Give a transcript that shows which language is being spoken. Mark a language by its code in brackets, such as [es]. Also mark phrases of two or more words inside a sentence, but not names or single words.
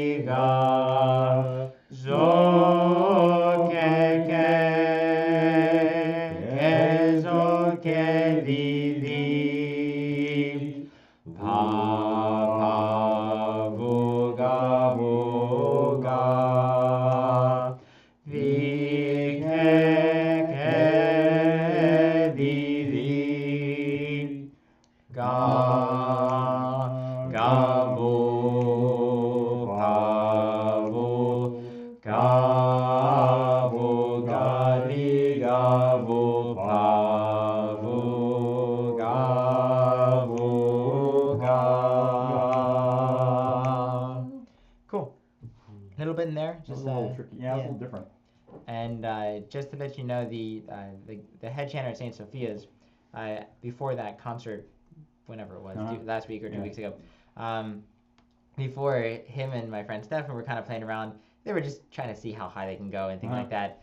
[en] zo ke zo ke di di pa vuga vi ke di di ga vu pa vu ga di ga vu pa vu ga cool. A little bit in there, Just just a little tricky. Yeah, it's a little different. And just to let you know, the head chanter at St. Sophia's, before that concert, whenever it was, last week or 2 weeks ago, before him and my friend Stefan were kind of playing around, they were just trying to see how high they can go and things like that.